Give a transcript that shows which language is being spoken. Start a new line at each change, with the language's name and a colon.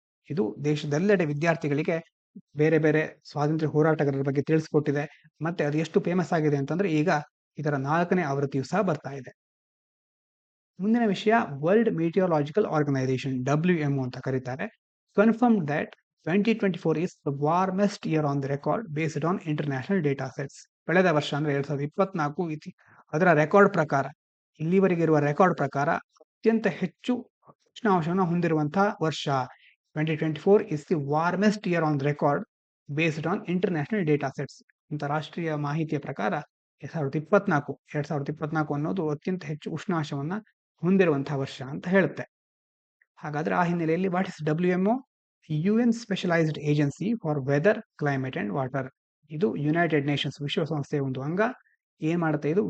Kannada: ಇದು ದೇಶದೆಲ್ಲೆಡೆ ವಿದ್ಯಾರ್ಥಿಗಳಿಗೆ ಬೇರೆ ಬೇರೆ ಸ್ವಾತಂತ್ರ್ಯ ಹೋರಾಟಗಾರರ ಬಗ್ಗೆ ತಿಳಿಸ್ಕೊಟ್ಟಿದೆ. ಮತ್ತೆ ಅದು ಎಷ್ಟು ಫೇಮಸ್ ಆಗಿದೆ ಅಂತಂದ್ರೆ ಈಗ ಇದರ 4ನೇ ಆವೃತ್ತಿಯು ಸಹ ಬರ್ತಾ ಇದೆ. ಮುಂದಿನ ವಿಷಯ ವರ್ಲ್ಡ್ ಮೀಟಿಯೋಲಾಜಿಕಲ್ ಆರ್ಗನೈಸೇಷನ್ WMO ಅಂತ ಕರೀತಾರೆ.
English: Confirm that 2024 is the warmest year on the record based on international data sets.
Kannada: ಕಳೆದ ವರ್ಷ ಅಂದ್ರೆ 2024 ಅದರ ರೆಕಾರ್ಡ್ ಪ್ರಕಾರ, ಇಲ್ಲಿವರೆಗೆ ಇರುವ ರೆಕಾರ್ಡ್ ಪ್ರಕಾರ ಅತ್ಯಂತ ಹೆಚ್ಚು ಉಷ್ಣಾಂಶವನ್ನು ಹೊಂದಿರುವಂತಹ ವರ್ಷ.
English: 2024 is the warmest year on the record based on international data sets.
Kannada: ಅಂತಾರಾಷ್ಟ್ರೀಯ ಮಾಹಿತಿಯ ಪ್ರಕಾರ 2024 ಅನ್ನೋದು ಅತ್ಯಂತ ಹೆಚ್ಚು ಉಷ್ಣಾಂಶವನ್ನ ಹೊಂದಿರುವಂತಹ ವರ್ಷ ಅಂತ ಹೇಳುತ್ತೆ. ಹಾಗಾದ್ರೆ ಆ ಹಿನ್ನೆಲೆಯಲ್ಲಿ
English: What is WMO? UN specialised agency for weather, climate and water.
Kannada: ಇದು ಯುನೈಟೆಡ್ ನೇಷನ್ಸ್ ವಿಶ್ವಸಂಸ್ಥೆಯ ಒಂದು ಅಂಗ. ಏನ್ ಮಾಡುತ್ತೆ ಇದು?